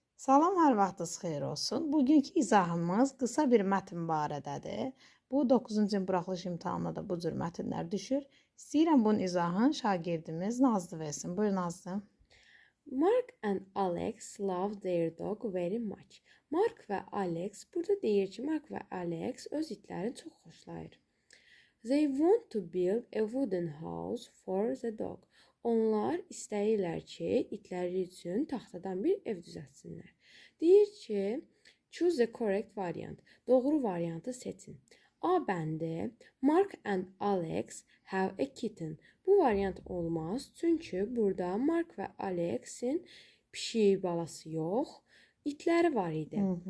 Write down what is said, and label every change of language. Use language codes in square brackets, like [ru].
[az] Salam, hər vaxtınız xeyir olsun. Bugünkü izahımız qısa bir mətn barədədir. Bu 9-cu buraxılış imtahanına da bu cür mətnlər düşür. İstəyirəm bunun izahını şagirdimiz Nazlı versin. Buyur Nazlı. [en] Mark and Alex love their dog very much. [az] Mark və Alex burada deyir ki, Mark və Alex öz itlərini çox xoşlayır. [en] They want to build a wooden house for the dog. [az] Onlar istəyirlər ki, itləri üçün taxtadan bir ev düzəltsinlər. Deyir ki, [en] choose the correct variant. [az] Doğru variantı seçin. A bəndi [en] Mark and Alex have a kitten. [az] Bu variant olmaz, çünki burada Mark və Alexin pişik balası yox, itləri var idi.